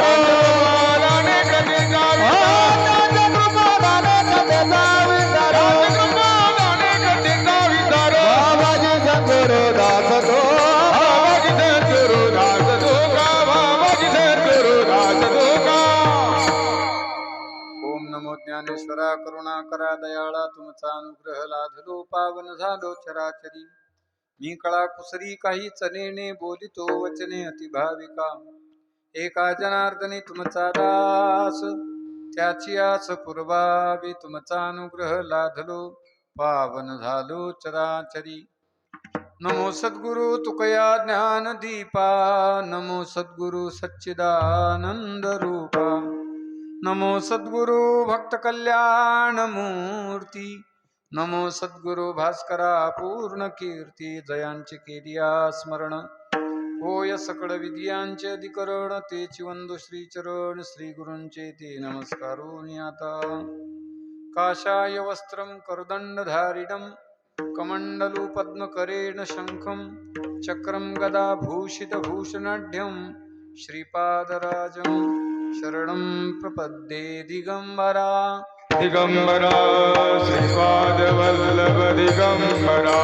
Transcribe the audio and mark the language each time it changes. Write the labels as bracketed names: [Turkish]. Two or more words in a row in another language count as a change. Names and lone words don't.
[Marathi] कृपादाने कथेचा कृपादाने कथेचा विस्तार कृपादाने कथेचा विस्तार बाबाजी सद्गुरु दास तो बाबाजी सद्गुरु दास तुका बाबाजी सद्गुरु दास तुका ओम नमो ज्ञानेश्वरा करुणाकरा दयाळा तुमचा अनुग्रह लाधलो पावन झालो चराचरी मी कळा कुसरी काही चनेने बोलितो वचने अतिभाविका एका जनार्दनी तुमचा दास त्याची आस पूर्वावी तुमचा अनुग्रह लाधलो पावन झालो चराचरी नमो सद्गुरु तुकया ज्ञान दीपा नमो सद्गुरु सच्चिदानंद रूपा नमो सद्गुरु भक्त कल्याण मूर्ती नमो सद्गुरु भास्करा पूर्ण कीर्ती जयांचे केलिया स्मरण होय सकळ विद्यांचे अधिकरण तेची वंदो श्रीचरण श्री गुरूंचे ते नमस्कारून आता [Sanskrit] काशाय वस्त्रं करदंडधारिणं कमंडलु पद्मकरेण शंखं चक्रं गदा भूषितभूषणाढ्यं श्रीपादराजं शरणं प्रपद्ये दिगंबरा [Marathi] दिगंबरा श्रीपाद वल्लभ दिगंबरा